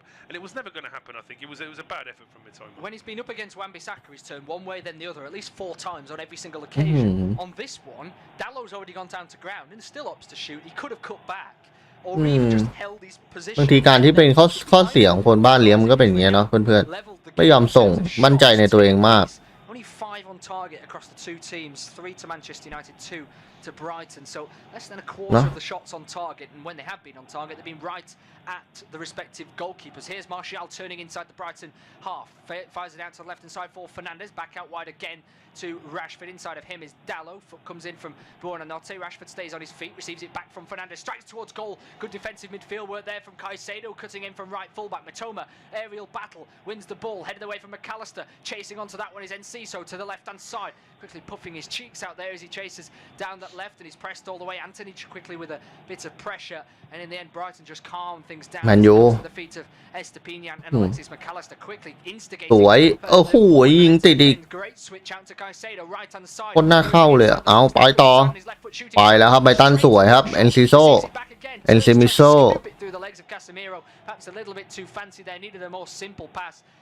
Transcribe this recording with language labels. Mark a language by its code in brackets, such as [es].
[en] When he's been up against Wan-Bissaka, he's turned one way then the other at least 4 times on every single occasion. On this one, Dallo's already gone down to ground and still opts to shoot. He could have cut back or even just held his position. [th] บางทีการที่เป็นข้อเสียของคนบ้านเลี้ยงมันก็เป็นอย่างเงี้ยเนาะเพื่อนๆไม่ยอมส่งมั่นใจในตัวเองมาก [en] Only 5 on target across the 2 teams, 3 to Manchester United, 2 to Brighton. So less than a quarter of the shots on target, and when they have been on target, they've been right at the respective goalkeepers. Here's Martial turning inside the Brighton half, fires it out to the left hand side for Fernandes, back out wide again to Rashford. Inside of him is Dallo, comes in from Buonanotte. Rashford stays on his feet, receives it back from Fernandes, strikes towards goal. Good defensive midfield work there from Caicedo, cutting in from right fullback. Mitoma, aerial battle, wins the ball, headed away from McAllister. Chasing onto that one is Enciso to the left hand side, quickly puffing his cheeks out there as he chases down that left, and he's pressed all the way. Anthony quickly with a bit of pressure, and in the end Brighton just calm things down to the feet of Estepinian and Alexis McAllister quickly instigating. [th] สวยโอ้โหยิงติดอีก [en] Great switch out to Caicedo right hand side. [th] คนหน้าเข้าเลยเอาไปต่อไปแล้วครับไบรตันสวยครับเอนซิโซเอนซิมิโซ [en] through the legs of Casemiro, perhaps a little bit too fancy there, needed a more simple pass.